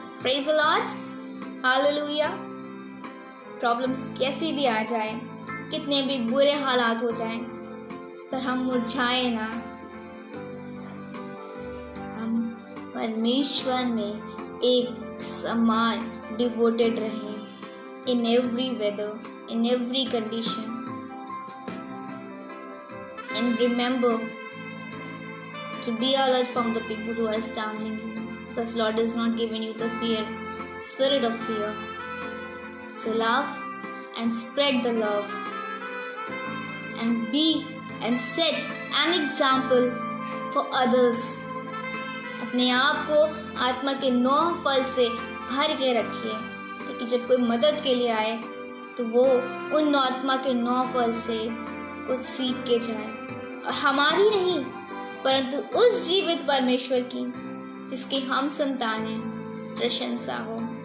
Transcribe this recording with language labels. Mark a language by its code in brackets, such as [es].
[hi] Praise the Lord, hallelujah. Problems कैसी भी आ जाए, कितने भी बुरे हालात हो जाएं, पर हम मुरझाए ना। हम परमेश्वर में एक समान डिवोटेड रहें [en] In every weather, in every condition. And remember to be alert from the people who are stumbling you, because Lord has not given you the spirit of fear. So love and spread the love and be and set an example for others. [hi] अपने आप को आत्मा के 9 फल से भर के रखिए, ताकि जब कोई मदद के लिए आए तो वो उन आत्मा के 9 फल से कुछ सीख के जाए, और हमारी नहीं परंतु उस जीवित परमेश्वर की जिसकी हम संतान हैं प्रशंसा हो।